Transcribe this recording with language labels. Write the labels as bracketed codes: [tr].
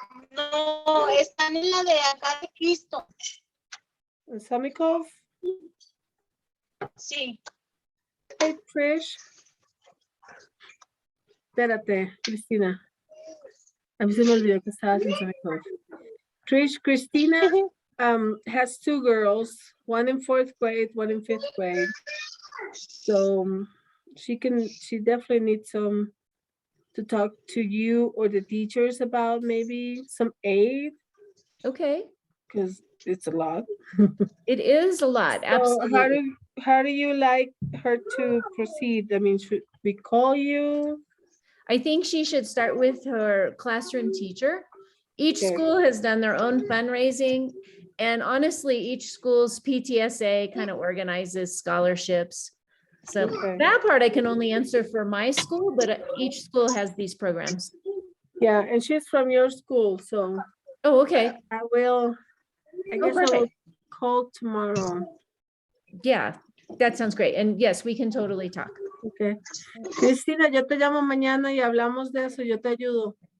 [es] No, están en la de acá de Cristo. ¿En Samikov? Sí. [en] Hey, Trish. [es] Espérate, Cristina. A mí se me olvidó que estabas en Samikov. [en] Trish, Christina has 2 girls, one in 4th grade, one in 5th grade. So she definitely needs some to talk to you or the teachers about maybe some aid, Okay. because it's a lot. It is a lot. So Absolutely. how do you like her to proceed? I mean, should we call you? I think she should start with her classroom teacher. Each Okay. school has done their own fundraising. And honestly, each school's PTSA kind of organizes scholarships. So Okay. that part I can only answer for my school, but each school has these programs. Yeah, and she's from your school, so Oh, okay. I guess I will perfect. call tomorrow. Yeah, that sounds great. And yes, we can totally talk. Okay. [es] Cristina, yo te llamo mañana y hablamos de eso, yo te ayudo.